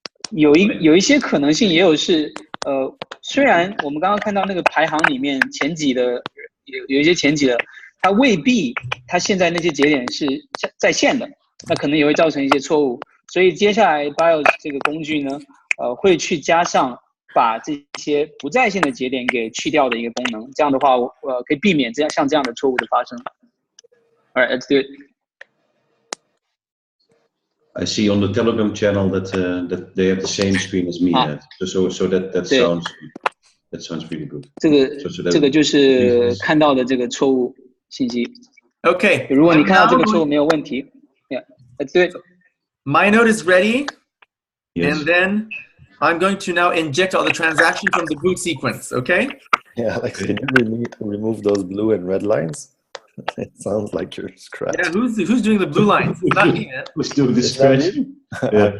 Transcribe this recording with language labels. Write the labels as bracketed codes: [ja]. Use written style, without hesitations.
[zh] 有一些可能性也有是虽然我们刚刚看到那个排行里面前几的有一些前几的，它未必它现在那些节点是在线的，那可能也会造成一些错误，所以接下来 BIOS 这个工具呢，会去加上把这些不在线的节点给去掉的一个功能，这样的话可以避免像这样的错误的发生。 [en] All right, let's do it. I see on the Telegram channel that that they have the same screen as me. So that sounds pretty good. [zh] 这个就是看到的这个错误信息。 [en] Okay. [zh] 如果你看到这个错误没有问题 ， [en] Yeah, let's do it. My node is ready, yes. And then I'm going to now inject all the transactions from the boot sequence. Okay? Yeah, like can you remove those blue and red lines? It sounds like you're scratching. Yeah, who's doing the blue lines? Not me. Who's doing the scratching? Yeah.